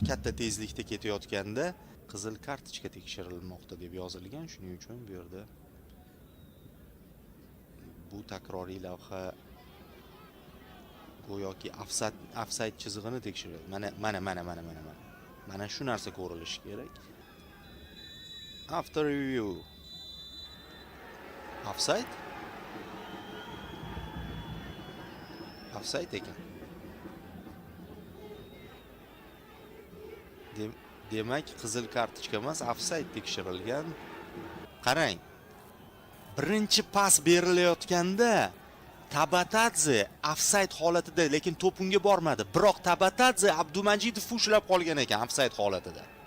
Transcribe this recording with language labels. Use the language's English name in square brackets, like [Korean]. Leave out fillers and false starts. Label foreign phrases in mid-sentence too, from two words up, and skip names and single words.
[Uzbek] Katta tezlikda ketayotganda qizil kartochka tekshirilmoqda deb yozilgan. Shuning uchun bu yerda bu takroriy lavha go'yoki ofsayd chizig'ini tekshiradi. Mana shu narsa ko'rilishi kerak. [English] After review. Offside? [Uzbek] Offside ekan. Demak, qizil kartochka emas, ofsayd tekshirilgan. Qarang. Birinchi pas berilayotganda Tabatadze ofsayd holatida, lekin to'p unga bormadi. Biroq Tabatadze Abdumajidov ushlab qolgan ekan ofsayd holatida.